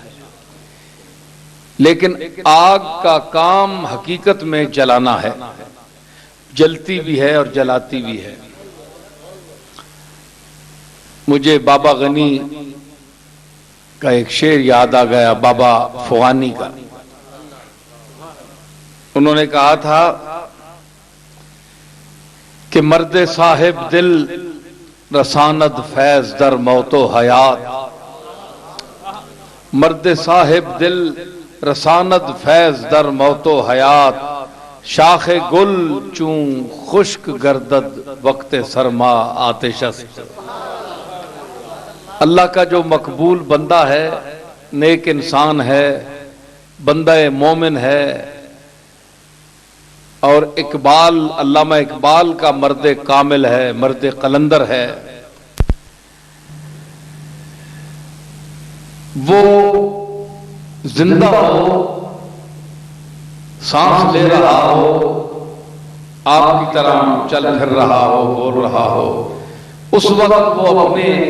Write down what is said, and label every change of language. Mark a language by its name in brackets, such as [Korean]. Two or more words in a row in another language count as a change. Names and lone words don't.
[Urdu] لیکن آگ کا کام حقیقت میں جلانا ہے، جلتی بھی ہے اور جلاتی بھی ہے۔ مجھے بابا غنی کا ایک شعر یاد آ گیا، بابا فغانی کا۔ انہوں نے کہا تھا کہ [Persian] مرد صاحب دل رساند فیض در موت و حیات، مرد صاحب دل رساند فیض در موت و حیات، شاخ گل چون خشک گردد وقت سرما آتش است۔ [Urdu] اللہ کا جو مقبول بندہ ہے، نیک انسان ہے، بندہ مومن ہے، اور اقبال، علامہ اقبال کا مرد کامل ہے، مرد قلندر ہے، وہ زندہ ہو، سانس لے رہا ہو، آپ کی طرح چل پھر رہا ہو، بول رہا ہو، اس وقت وہ اپنے